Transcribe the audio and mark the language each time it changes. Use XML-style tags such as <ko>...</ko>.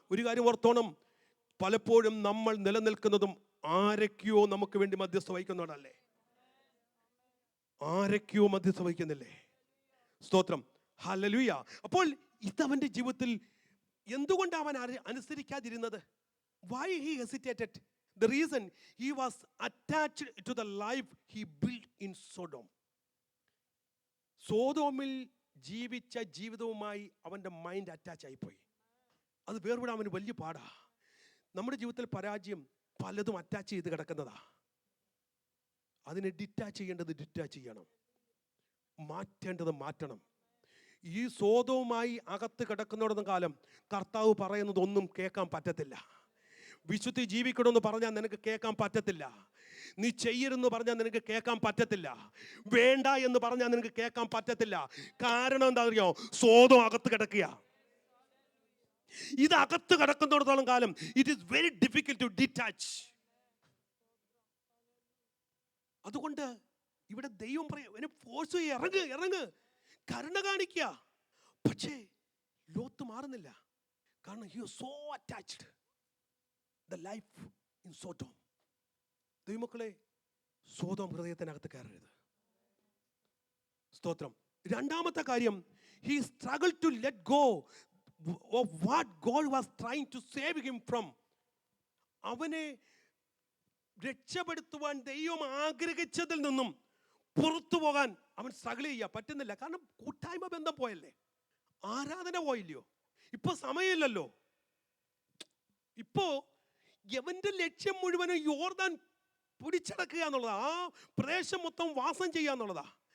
<ml>ഒരു കാര്യം ഓർത്തോണം, പലപ്പോഴും നമ്മൾ നിലനിൽക്കുന്നതും ആരൊക്കെയോ നമുക്ക് വേണ്ടി മധ്യസ്ഥ വഹിക്കുന്നവരല്ലേ. ആരൊക്കെയോ മധ്യസ്ഥ വഹിക്കുന്നില്ലേ. സ്തോത്രം. ഹല്ലേലൂയ. അപ്പോൾ ഇതവന്റെ ജീവിതത്തിൽ എന്തുകൊണ്ട് അവൻ അനുസരിക്കാതിരുന്നത്?</ml> <en>Why he hesitated? The reason, he was attached to the life he built in Sodom.</en> <ml>സോദോമിൽ ജീവിച്ച ജീവിതവുമായി അവന്റെ മൈൻഡ് അറ്റാച്ച് ആയിപ്പോയി. അത് വേർവിടാൻ അവന് വലിയ പാടാ. നമ്മുടെ ജീവിതത്തിൽ പരാജയം പലതും അറ്റാച്ച് ചെയ്ത് കിടക്കുന്നതാ. അതിനെ ഡിറ്റാച്ച് ചെയ്യേണ്ടത് ഡിറ്റാച്ച് ചെയ്യണം, മാറ്റേണ്ടത് മാറ്റണം. ഈ സോദവുമായി അകത്ത് കിടക്കുന്നിടത്തും കാലം കർത്താവ് പറയുന്നതൊന്നും കേൾക്കാൻ പറ്റത്തില്ല. വിശുദ്ധി ജീവിക്കണമെന്ന് പറഞ്ഞാൽ നിനക്ക് കേൾക്കാൻ പറ്റത്തില്ല. നീ ചെയ്യരുതെന്ന് പറഞ്ഞാൽ നിനക്ക് കേൾക്കാൻ പറ്റത്തില്ല. വേണ്ട എന്ന് പറഞ്ഞാൽ നിനക്ക് കേൾക്കാൻ പറ്റത്തില്ല. കാരണം എന്താ അറിയോ? സോദം അകത്ത് കിടക്കുക. ഇത് അകത്ത് കിടക്കുന്നിടത്തോളം കാലം</ml> <en>It is very difficult to detach.</en> <ml>അതുകൊണ്ട് ഇവിടെ ദൈവം പറയും, ഫോഴ്സ് ചെയ്യ, ഇറങ്ങ്, കരുണ കാണിക്കുക. പക്ഷേ ലോത്ത് മാറുന്നില്ല. കാരണം</ml> <en>he was so attached the life in Sodom.</en> <ml>ദൈവമക്കളെ, സോദോം ഹൃദയത്തിനകത്ത് കയറരുത്. സ്തോത്രം. രണ്ടാമത്തെ കാര്യം,</ml> <en>he struggled to let go of what God was trying to save him from.</en> <ml>അവനെ രക്ഷപ്പെടുത്തുവാൻ ദൈവം ആഗ്രഹിച്ചതിൽ നിന്നും പുറത്തു പോകാൻ അവൻ സ്ട്രഗിൾ ചെയ്യാൻ പറ്റുന്നില്ല. കാരണം കൂട്ടായ്മ ബന്ധം പോയല്ലേ, ആരാധന പോയില്ലയോ, ഇപ്പൊ സമയമില്ലല്ലോ. ഇപ്പോ യവന്റെ ലക്ഷ്യം മുഴുവനും യോർദാൻ പിടിച്ചടക്കുക എന്നുള്ളതാ, ആ പ്രദേശം മൊത്തം വാസം ചെയ്യുക എന്നുള്ളതാ.</ml>